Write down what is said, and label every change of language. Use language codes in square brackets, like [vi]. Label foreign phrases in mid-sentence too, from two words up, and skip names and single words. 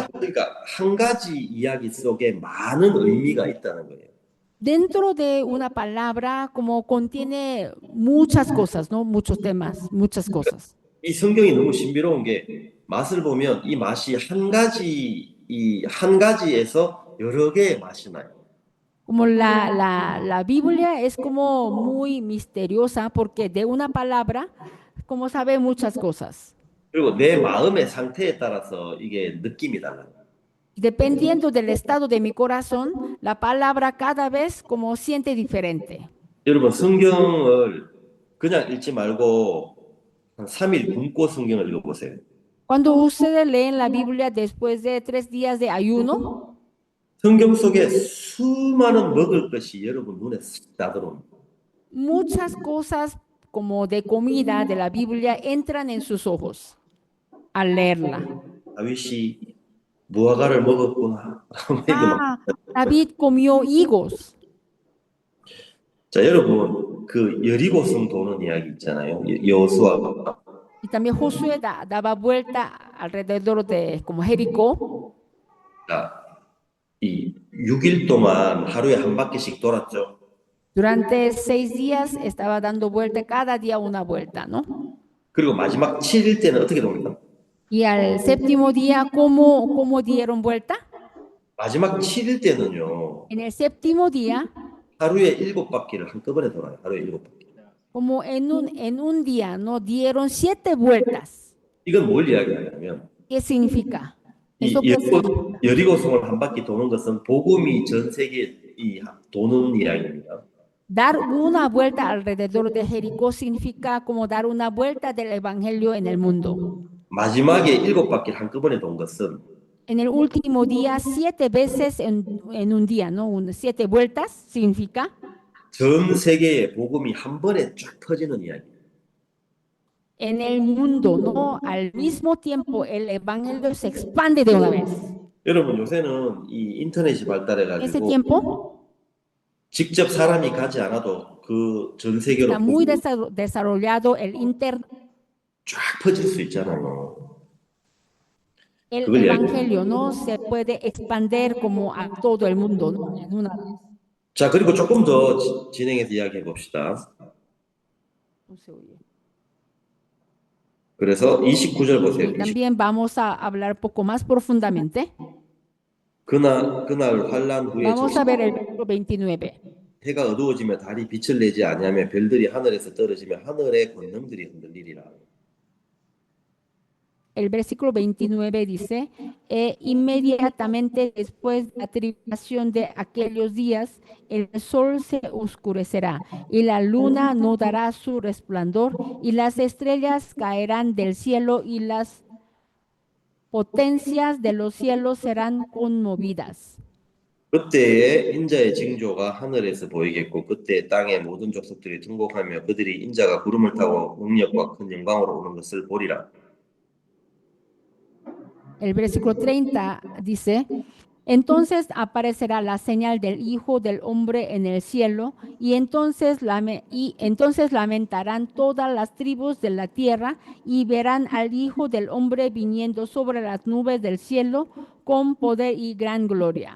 [ko] 그러니까 한 가지 이야기 속에 많은 의미가 있다는 거예요. [es] Dentro de una palabra como contiene muchas cosas, ¿no? Muchos temas, muchas cosas. [ko] 이 성경이 너무 신비로운 게 맛을 보면 이 맛이 한 가지에서 여러 개의 맛이 나요. [es] Como la Biblia es como muy misteriosa porque de una palabra como sabe muchas cosas. [ko] 그리고 내 마음의 상태에 따라서 이게 느낌이 달라요. [es] Dependiendo del estado de mi corazón, la palabra cada vez como siente diferente. [ko] 여러분 성경을 그냥 읽지 말고 한 3일 굶고 성경을 읽어보세요. [es] Cuando ustedes leen la Biblia después de 3 días de ayuno, [ko] 성경 속에 수많은 먹을 것이 여러분 눈에 쓱 나들어옵니다. [es] muchas cosas como de comida de la Biblia entran en sus ojos al leerla. [ko] 다윗이 무화과를 먹었구나. [es] Ah, David comió higos. [ko] 자, 여러분 그 여리고성 도는 이야기 있잖아요. 여호수아가 [es] Y también Josué daba vuelta alrededor de como Jericó. [ko] 자, 이 6일 동안 하루에 한 바퀴씩 돌았죠. [es] Durante 6 días estaba dando vuelta, cada día una vuelta, ¿no? [ko] 그리고 마지막 7일 때는 어떻게 됩니까? [es] Y al séptimo día, ¿cómo dieron vuelta? [ko] 마지막 7일 때는요. [es] En el séptimo día, [ko] 하루에 7바퀴를 한꺼번에 돌아요. 하루에 7바퀴. [es] como en un día, ¿no? Dieron 7 vueltas. [ko] 이건 뭘 이야기하냐면 [es] ¿Qué significa? [ko] 이 [es] ¿Eso qué significa? [ko] 여리고성을 한 바퀴 도는 것은 복음이 전 세계에 도는 이야기입니다. [es] Dar una vuelta alrededor de Jericó significa como dar una vuelta del evangelio en el mundo. [ko] 마지막에 7바퀴를 한꺼번에 돈 것은 [es] En el último día, 7 veces en un día, ¿no? 7 vueltas significa [ko] 전 세계에 복음이 한 번에 쫙 퍼지는 이야기. [es] en el mundo, ¿no? Al mismo tiempo, el evangelio se expande de una vez. [ko] 여러분 요새는 이 인터넷이 [es] Ese [ko] 발달해가지고 [es] tiempo [ko] 직접 사람이 가지 않아도 그 전 세계로 [es] está muy [ko] 복음이 [es] desarrollado el internet. [ko] 쫙 퍼질 수 있잖아요. [es] El [ko] 그걸 이야기. [es] evangelio no se puede expandir como a todo el mundo, ¿no? En una vez. [ko] 자, 그리고 조금 더 진행해서 이야기해 봅시다. [es] No se oye. [ko] 그래서 29절 보세요. [es] Y también vamos a hablar poco más profundamente. [ko] 그날 환란 후에 [es] Vamos a ver el versículo 29. [ko] 해가 어두워지며 달이 빛을 내지 아니하며 별들이 하늘에서 떨어지며 하늘의 권능들이 흔들리리라. [es] El versículo 29 dice, inmediatamente después de la tribulación de aquellos días, el sol se oscurecerá y la luna no dará su resplandor y las estrellas caerán del cielo y las potencias de los cielos serán conmovidas. [ko] 그때에 인자의 징조가 하늘에서 보이겠고 그때 땅의 모든 족속들이 통곡하며 그들이 인자가 구름을 타고 능력과 큰 영광으로 오는 것을 보리라. [es] El versículo 30 dice, entonces aparecerá la señal del Hijo del Hombre en el cielo, y entonces lamentarán todas las tribus de la tierra, y verán al Hijo del Hombre viniendo sobre las nubes del cielo con poder y gran gloria.